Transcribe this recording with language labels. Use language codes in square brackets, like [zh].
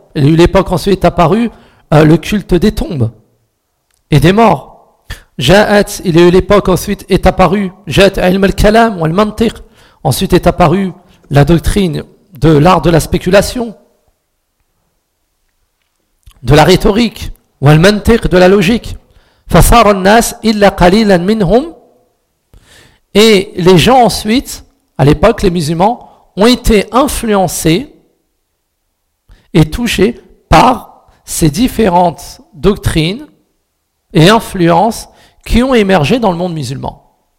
[fr] Il y a eu l'époque ensuite est apparu le culte des tombes et des morts. Ja'at, il y a eu l'époque ensuite est apparu Ja'at ilm al-Kalam ou al-Mantiq. Ensuite est apparu la doctrine de l'art de la spéculation, de la rhétorique. [ar] والمنطق [fr] de la logique. [ar] فصار الناس إلا قليلا منهم. [fr] Et les gens ensuite, à l'époque, les musulmans, ont été influencés et touchés par ces différentes doctrines et influences qui ont émergé dans le monde musulman.